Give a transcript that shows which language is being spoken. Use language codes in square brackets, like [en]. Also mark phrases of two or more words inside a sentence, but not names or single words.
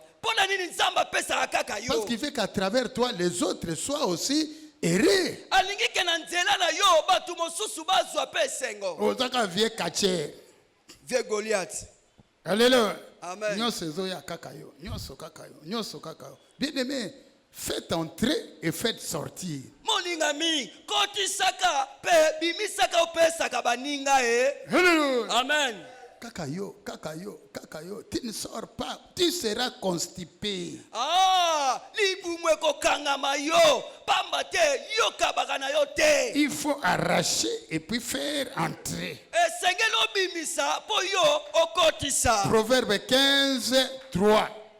[fr] Parce qu'il fait qu'à travers toi, les autres soient aussi heureux. Vieux Goliath. Alléluia. Amen. Bien aimé, Faites entrer et faites sortir. [ln] Molingami, kotisaka pe bimisaka opesaka baninga Amen. Kakayo, [fr] tu ne sors pas, tu seras constipé. Il faut arracher et puis faire entrer. Proverbe 15, 3.